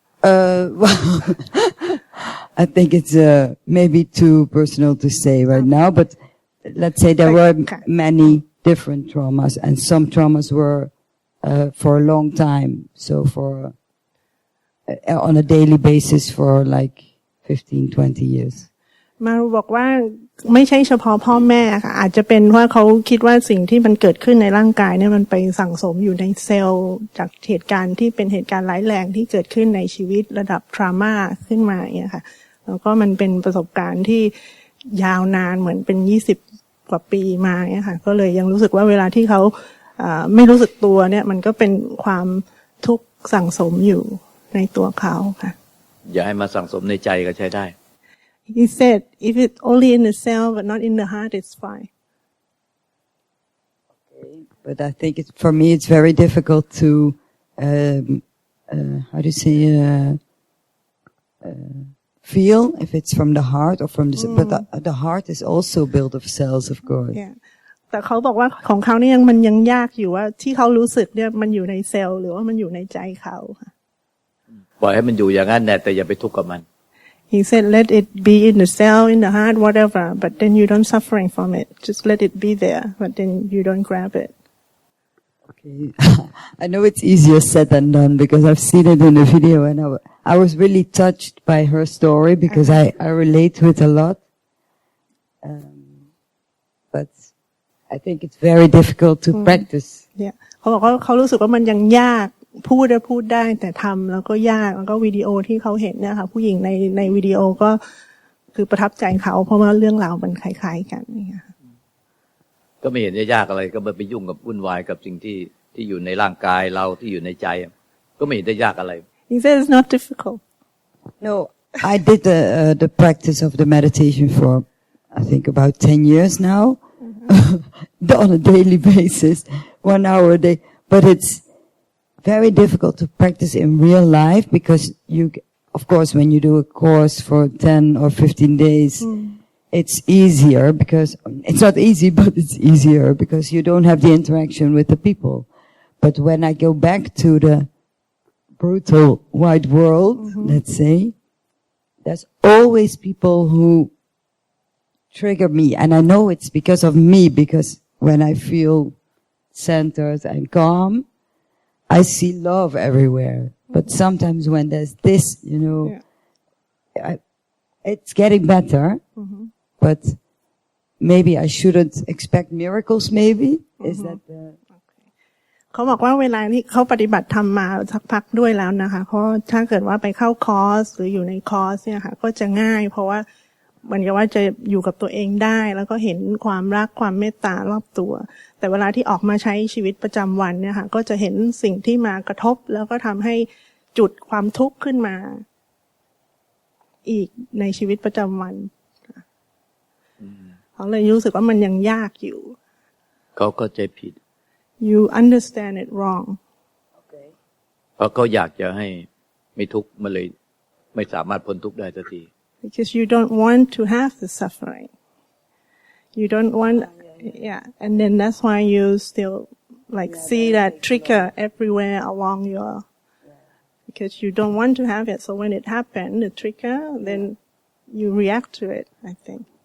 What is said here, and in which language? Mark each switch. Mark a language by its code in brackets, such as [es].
[en] Well, I think it's maybe too personal to say right now, but let's say there were many different traumas, and some traumas were for a long time. So on a daily basis for like 15-20 years. [th] มาบอกว่าไม่ใช่เฉพาะพ่อแม่ค่ะอาจจะเป็นว่าเขาคิดว่าสิ่งที่มันเกิดขึ้นในร่างกายเนี่ยมันไปสั่งสมอยู่ในเซลล์จากเหตุการณ์ที่เป็นเหตุการณ์ร้ายแรงที่เกิดขึ้นในชีวิตระดับทรามาขึ้นมาเนี่ยค่ะแล้วก็มันเป็นประสบการณ์ที่ยาวนานเหมือนเป็น20 กว่าปีมาเนี่ยค่ะก็เลยยังรู้สึกว่าเวลาที่เขา ไม่รู้สึกตัวเนี่ยมันก็เป็นความทุกข์สั่งสมอยู่ในตัวเขาค่ะ อย่าให้มาสั่งสมในใจก็ใช้ได้ [en] He said if it's only in the cell but not in the heart it's fine But I think for me it's very difficult to how do you say feel if it's from the heart or from the but the heart is also built of cells of course yeah. [th] แต่เขาบอกว่าของเขาเนี่ยมันยังยากอยู่ว่าที่เขารู้สึกเนี่ยมันอยู่ในเซลล์หรือว่ามันอยู่ในใจเขาค่ะ ปล่อยให้มันอยู่อย่างนั้นแต่อย่าไปทุกข์กับมัน [en] He said let it be in the cell in the heart whatever but then you don't suffering from it just let it be there but then you don't grab it Okay I know it's easier said than done because I've seen it in the video and I was really touched by her story because I relate to it a lot but I think it's very difficult to practice. Yeah. [th] เขาบอกว่าเขารู้สึกว่ามันยังยากพูดได้แต่ทำแล้วก็ยากแล้วก็วิดีโอที่เขาเห็นเนี่ยค่ะผู้หญิงในวิดีโอก็คือประทับใจเขาเพราะว่าเรื่องราวมันคล้ายๆกันนี่ค่ะ ก็ไม่เห็นจะยากอะไรก็ไปยุ่งกับวุ่นวายกับสิ่งที่อยู่ในร่างกายเราที่อยู่ในใจก็ไม่เห็นจะยากอะไร [en] He says it's not difficult. No, I did the practice of the meditation for I think about 10 years now.On a daily basis, 1 hour a day. But it's very difficult to practice in real life because of course, when you do a course for 10 or 15 days, it's easier because it's not easy, but it's easier because you don't have the interaction with the people. But when I go back to the brutal wide world, let's say, there's always people who trigger me and I know it's because of me because when I feel centered and calm I see love everywhere but sometimes when there's this it's getting better but maybe I shouldn't expect miracles maybe is that the [th] เขาบอกว่าเวลาที่เขาปฏิบัติธรรมมาสักพักด้วยแล้วนะคะเพราะถ้าเกิดว่าไปเข้าคอร์สหรืออยู่ในคอร์สเนี่ยค่ะก็จะง่ายเพราะว่าเหมือนกับว่าจะอยู่กับตัวเองได้แล้วก็เห็นความรักความเมตตารอบตัวแต่เวลาที่ออกมาใช้ชีวิตประจำวันเนี่ยค่ะก็จะเห็นสิ่งที่มากระทบแล้วก็ทำให้จุดความทุกข์ขึ้นมาอีกในชีวิตประจำวันเขาเลยรู้สึกว่ามันยังยากอยู่ เขาเข้าใจผิด [en] You understand it wrong [th] เพราะเขาอยากจะให้ไม่ทุกข์มันเลยไม่สามารถพ้นทุกข์ได้สักที [en] Because you don't want to have the suffering. You don't want, and then that's why you still see that trigger everywhere along because you don't want to have it. So when it happens, the trigger, then you react to it, I think.